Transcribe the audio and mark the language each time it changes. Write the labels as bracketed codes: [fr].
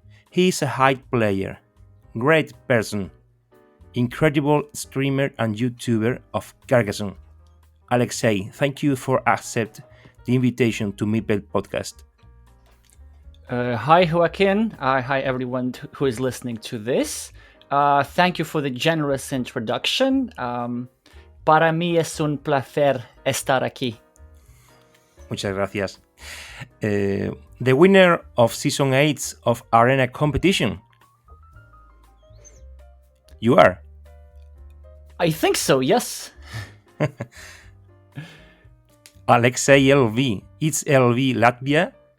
[en] He is a high player, great person, incredible streamer and YouTuber of Carcassonne. Alexey, thank you for accept the invitation to Meeple Podcast. Hi Joaquin, hi everyone who is listening to this. Thank you for the generous introduction. [es] Para mí es un placer estar aquí. Muchas gracias. [en] The winner of Season 8 of Arena Competition. You are. I think so, yes. Alexey LV. It's LV Latvia.